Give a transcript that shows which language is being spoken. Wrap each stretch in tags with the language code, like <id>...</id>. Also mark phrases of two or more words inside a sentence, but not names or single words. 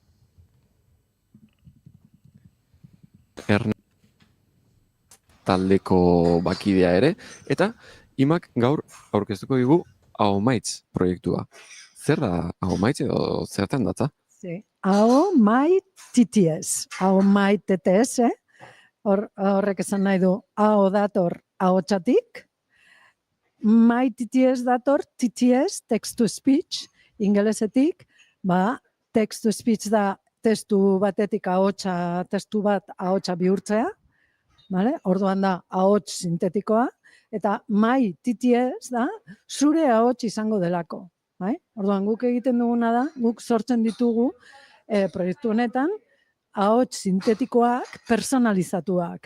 <eu>Taldeko bakidea ere, eta imak gaur aurkeztuko digu Ahomaitz proiektua. Zer da Ahomaitz edo zertan datza? Ahomaitz TTS. Ahomaitz TTS, horrek esan nahi du, aho dator ahotsatik, Maitz TTS dator TTS,</eu> <en>text to speech,</en> <eu>ingelesetik,</eu> <en>text to speech</en> <eu>da testu batetik ahotsa, testu bat ahotsa bihurtzea, orduan da ahots sintetikoa, eta Maitz TTS da zure ahots izango delako. Orduan, guk egiten duguna da, guk sortzen ditugu proiektu honetan, ahots sintetikoak personalizatuak.</eu>